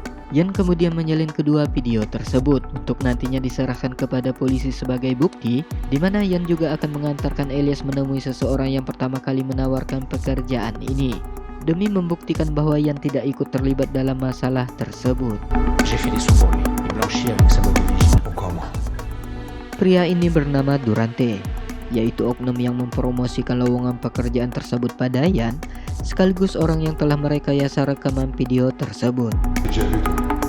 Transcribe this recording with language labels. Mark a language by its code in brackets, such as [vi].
[id] Yan kemudian menyalin kedua video tersebut untuk nantinya diserahkan kepada polisi sebagai bukti, di mana Yan juga akan mengantarkan Elias menemui seseorang yang pertama kali menawarkan pekerjaan ini, demi membuktikan bahwa Yan tidak ikut terlibat dalam masalah tersebut. [fr] J'ai fait des sous pour lui. Il blanchit avec sa boîte de vigile. Pourquoi moi? [id] Pria ini bernama Durante, yaitu oknum yang mempromosikan lowongan pekerjaan tersebut pada Yan, sekaligus orang yang telah merekayasa rekaman video tersebut. [fr] J'ai déjà vu, toi.